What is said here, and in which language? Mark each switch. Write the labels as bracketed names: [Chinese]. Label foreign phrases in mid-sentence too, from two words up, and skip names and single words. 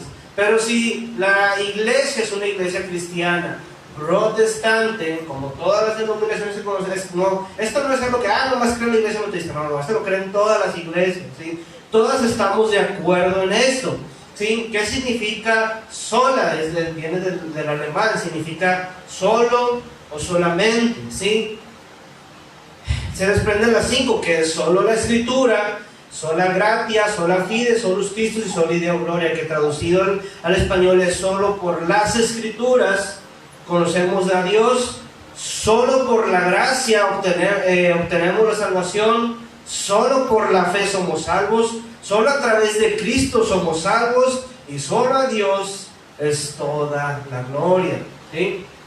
[Spanish] Pero si la iglesia es una iglesia cristiana, protestante, como todas las denominaciones se conocen, no, esto no es algo que, nomás cree la iglesia metodista, no, esto lo creen todas las iglesias, ¿sí? Todas estamos de acuerdo en esto, ¿sí? ¿Qué significa sola? Viene del alemán, significa solo o solamente, ¿sí? Se desprenden las 5, que es solo la escritura, [Latin] sola gratia, sola fide, solus Christus y soli Deo gloria, [Spanish] que traducido al español es: solo por las escrituras conocemos a Dios, solo por la gracia obtenemos la salvación, solo por la fe somos salvos, solo a través de Cristo somos salvos, y solo a Dios es toda la gloria, ¿sí?